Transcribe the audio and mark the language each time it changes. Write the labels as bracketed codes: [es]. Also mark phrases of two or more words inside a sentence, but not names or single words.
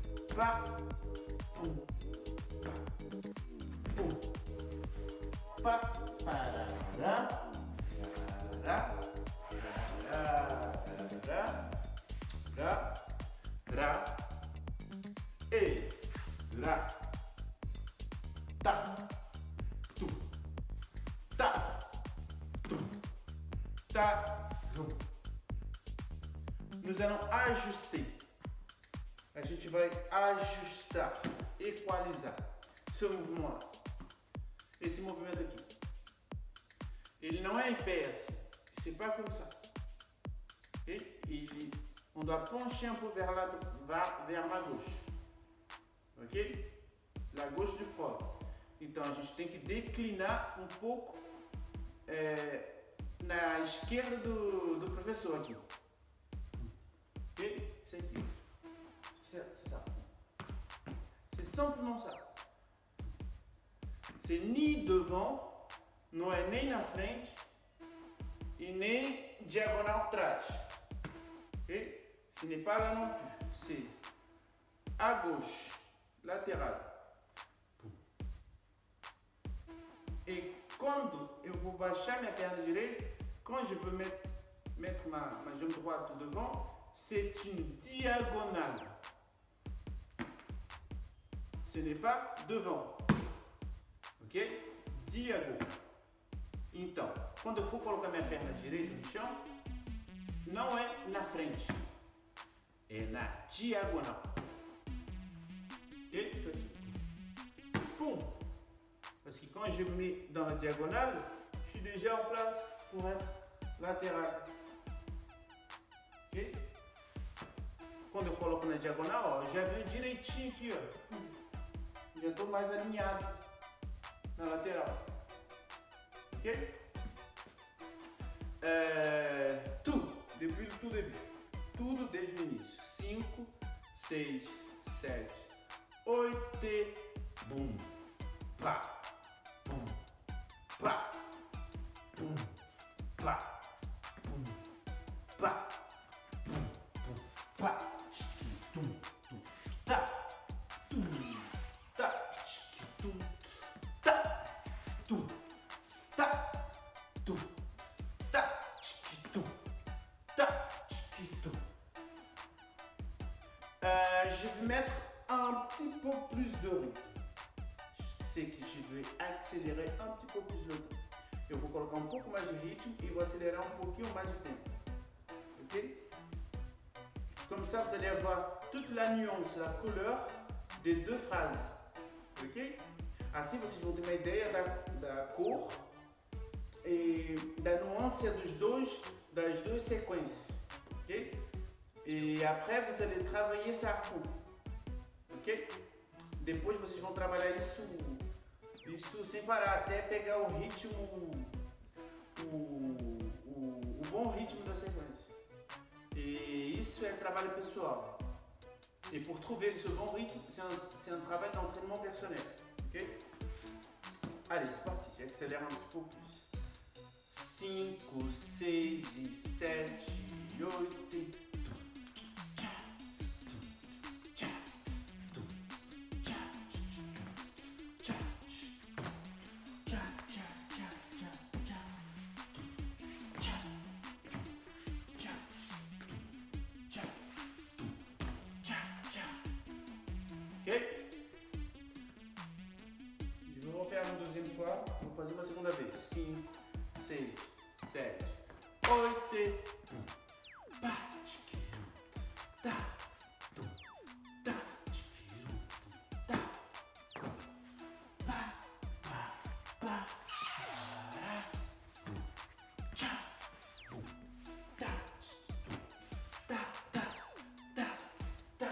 [fr] pá, pum, pá, pum, pá, parará, rá, rá, rá, rá, e, rá, tá, tu, tá, tu, tá, tum. Nous allons ajuster. [pt] A gente vai ajustar, equalizar [fr] ce mouvement-là. [pt] Esse movimento aqui. Ele não é em pé assim. [fr] C'est pas comme ça. Okay? On doit pencher un peu vers ma gauche. Ok? La gauche du corps. [pt] Então a gente tem que declinar um pouco na esquerda do professor aqui. Ok? Isso aqui. [fr] C'est ça. C'est simplement ça. C'est ni devant, [pt] não é nem na frente e nem diagonal atrás. [fr] Ok? Ce n'est pas là non plus. C'est à gauche, latéral. [pt] Et quando eu vou baixar minha perna direita, [fr] quand je veux mettre ma jambe droite devant, c'est une diagonale. Ce n'est pas devant. Ok? Diagonal. [pt] Então, quando eu for colocar minha perna direita no chão, não é na frente, é na diagonal. Ok? Tô aqui. Pum! [fr] Parce que quand je mets dans la diagonale, je suis déjà en place pour être latéral. Ok? [pt] Quando eu coloco na diagonal, ó, já vem direitinho aqui, ó. Já estou mais alinhado na lateral. Ok? Tudo, [fr] depuis le tout début. [pt] Tudo desde o início. 5, 6, 7, 8 e bum. Pá. Bum. Pá. Bum. Pá. Bum. Pá. Bum. Bum. Pá. Tum. Tum. Tá. Tum. Tá. Tum. Tá. Tum. Tá. Tum. Tá. Tum. Tá. Tum. [fr] Je vais mettre un petit peu plus de rythme. C'est que je vais accélérer un petit peu plus le tempo. [pt] Eu vou colocar um pouco mais de ritmo e vou acelerar um pouquinho mais o tempo. Ok? [fr] Comme ça, vous allez avoir toute la nuance, la couleur des deux phrases. Ok? [pt] Assim vocês vão ter uma ideia da cor e da nuance das duas séquences. Ok? [fr] Et après, vous allez travailler ça à fond. Ok? [pt] Depois vocês vão trabalhar isso sem parar, até pegar o ritmo, o bom ritmo da sequência. Et isso é trabalho pessoal. [fr] Et pour trouver ce bon rythme, c'est un travail d'entraînement personnel. Ok? Allez, c'est parti, j'accélère un petit peu plus. [pt] 5, 6 e 7, 8 e... [fr] Je vais refaire une deuxième fois. [pt] Vou fazer uma segunda vez. 5, 6, 7, 8 e... Pá, tchiquirum, tá, tum, tá, tchiquirum, tá, pá, pá, pá, pará, tchá, tá, tá, tá, tá, tá.